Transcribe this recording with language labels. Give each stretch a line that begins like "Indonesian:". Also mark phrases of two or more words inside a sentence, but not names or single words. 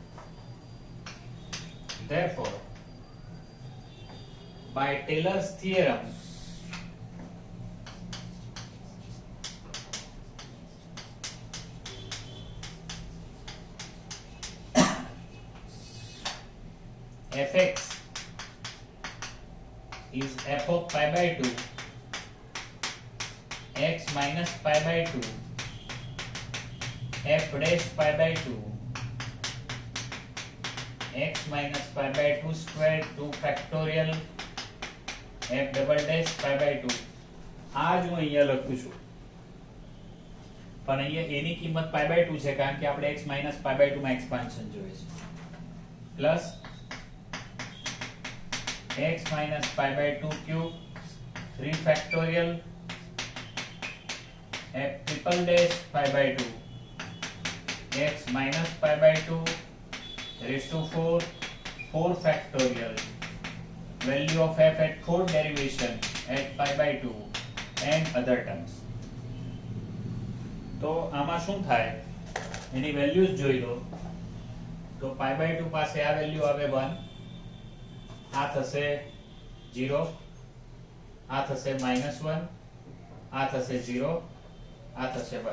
English: therefore by Taylor's theorem fx is f of π/2 x minus π/2 f dash π/2 x minus π/2 square 2 factorial f double dash π/2.
Gujarati: આ જ હું અહીંયા લખું છું, પણ અહીંયા a ની કિંમત π/2 છે કારણ કે આપણે
English: x minus π/2
Gujarati: માં એક્સપાન્શન જોઈએ છે, પ્લસ
English: x minus π/2 cube 3 factorial f triple dash π/2 x minus π/2 raised to 4 factorial value of f at fourth derivation at π/2 and other terms.
Gujarati: તો આમાં શું થાય એની વેલ્યુઝ જોઈ લો. તો π/2 પાસે આ વેલ્યુ આવે 1, આ થશે 0, આ થશે -1, આ થશે 0, આ થશે 1.